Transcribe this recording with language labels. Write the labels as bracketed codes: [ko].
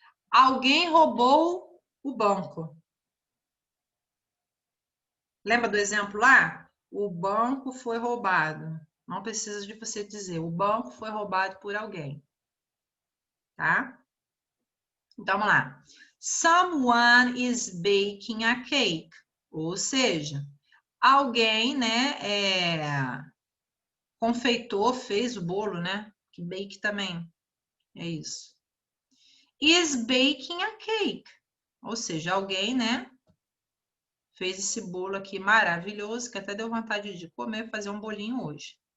[pt] Alguém roubou o banco. Lembra do exemplo lá? O banco foi roubado. Não precisa de você dizer. O banco foi roubado por alguém, tá? Então, vamos lá. [en] Someone is baking a cake. [pt] Ou seja, alguém, né, confeitou, fez o bolo, né? Que bake também. É isso. [en] Is baking a cake. [pt] Ou seja, alguém, né, fez esse bolo aqui maravilhoso, que até deu vontade de comer, fazer um bolinho hoje.